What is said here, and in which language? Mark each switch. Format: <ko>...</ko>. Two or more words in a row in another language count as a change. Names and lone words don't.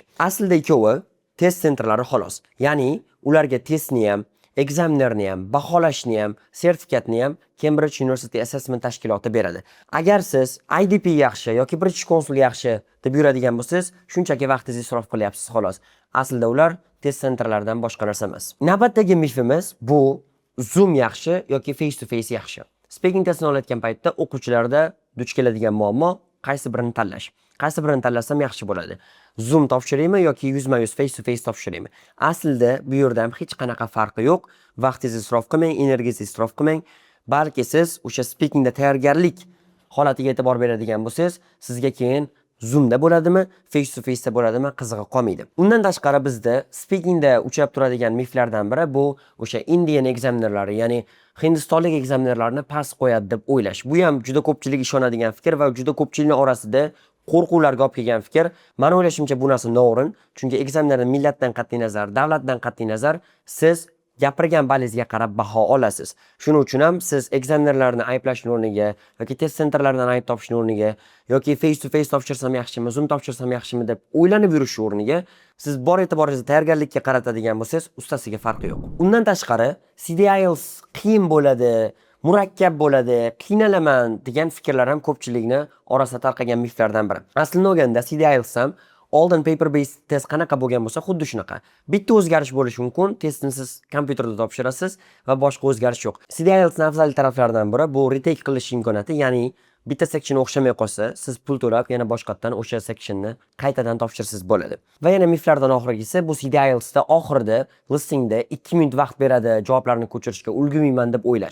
<uz>Aslida ikkovi test sentrlari xolos. Ya'ni ularga testni ham, ekzamenerni ham, baholashni ham, sertifikatni ham Cambridge University Assessment tashkiloti beradi. Agar siz IDP yaxshi yoki British Council yaxshi deb yuradigan bo'lsangiz, shunchaki vaqtingizni isrof qilyapsiz xolos. Aslida ular test sentrlaridan boshqa narsa emas. Navbatdagi mifimiz bu Zoom yaxshi yoki</uz> <en>face to face</en> <uz>yaxshi. Speaking testini olayotgan paytda o'quvchilarda duch keladigan muammo qaysi birini tanlash. Qaysi birini tanlasam yaxshi bo'ladi? Zoom topshiraymi yoki yuzma-yuz</uz> <en>face to face</en> <uz>topshiraymi? Aslida bu yerda ham hech qanaqa farqi yo'q. Vaqtingizni isrof qilmang, energiyangizni isrof qilmang. balki siz o'sha speakingda tayyorgarlik holatiga e'tibor beradigan bo'lsangiz, sizga keyin Zoomda bo'ladimi,</uz> <en>face to face'da</en> <uz>bo'ladimi, qizig'i qolmaydi. Undan tashqari bizda speakingda uchrab turadigan miflardan biri bu o'sha</uz> <en>Indian examinerlari,</en> <uz>ya'ni Hindistonlik examinerlarni past qo'yadi deb o'ylash. Bu ham juda ko'pchilik ishonadigan fikr va juda ko'pchilikning orasida qo'rquvlarga olib kelgan fikr. Meni o'ylashimcha bu narsa noo'rin, chunki ekzamenerni millatdan qat'iy nazar, davlatdan qat'iy nazar siz gapirgan balingizga qarab baho olasiz. Shuning uchun ham siz ekzaminerlarni ayblashning o'rniga yoki test sentrlaridan ayb topishning o'rniga yoki</uz> <en>face to face</en> <uz>topshirsam yaxshimi, Zoom topshirsam yaxshimi deb o'ylanib yurish o'rniga siz bor e'tiboringizni tayyorgarlikka qaratadigan bo'lsangiz, ustasiga farqi yo'q. Undan tashqari, CDIELTS qiyin bo'ladi, murakkab bo'ladi, qiynalaman degan fikrlar ham ko'pchilikni orasida tarqagan miflardan biri. Aslida olganda CDIELTS ham oldin</uz> <en>paper based test</en> <uz>qanaqa bo'lgan bo'lsa, xuddi shunaqa. Bitta o'zgarish bo'lishi mumkin, testni siz kompyuterda topshirasiz va boshqa o'zgarish yo'q. CDIELTS ning afzal taraflaridan biri bu retake qilish imkoniyati, ya'ni bitta section o'xshamay qolsa, siz pul to'lab yana boshqatdan o'sha sectionni qaytadan topshirsiz bo'ladi. Va yana miflardan oxirgisi bu CDIELTS da oxirida listingda 2 minut vaqt beradi javoblarni ko'chirishga ulgurmayman deb o'ylash.</uz>